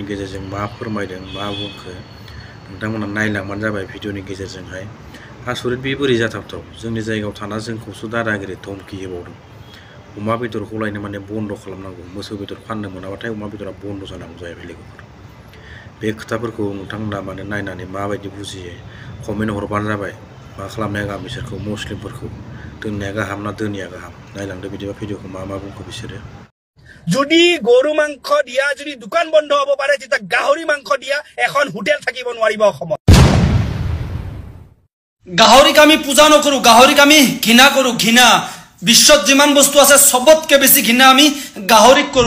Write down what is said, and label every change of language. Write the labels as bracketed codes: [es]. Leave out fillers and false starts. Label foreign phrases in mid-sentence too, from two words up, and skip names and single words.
[brx] गेजेरजों मा फोरमायदों मा बुंखो नोंथांमोना नायलांबानो जाबाय भिडिअनि गेजेरजोंहाय आसरित बे बोरै जाथावथाव जोंनि जायगायाव थाना जोंखौसो दादागिरि धमकी होबावदों अमा बेदरखौ लायनो माने बन्द खालामनांगौ मोसौ बेदर फाननो मोनाबाथाय अमा बेदरा बन्द जानांगौ जाहैबाय लोगोफोर बे खोथाफोरखौ नोंथांमोना माने नायनानै माबायदि बुजियो कमेन्ट हरबानो जाबाय मा खालामनाया गाहाम बिसोरखौ मुस्लिमफोरखौ दोननाया गाहाम ना दोनिया गाहाम नायलांदो बिदिबा भिडिअखौ मा बुंखो बिसोरो [as] যদি গরু মাংস দিয়া যদি দোকান বন্ধ হব পারে তেতিয়া গাহৰি মাংস দিয়া এখন হোটেল থাকিব নোৱাৰিব অসমত গাহৰিক আমি পূজা নকৰো গাহৰিক আমি ঘৃণা কৰো ঘৃণা বিশ্বত যিমান বস্তু আছে সবতকে বেছি ঘৃণা আমি গাহৰিক কৰো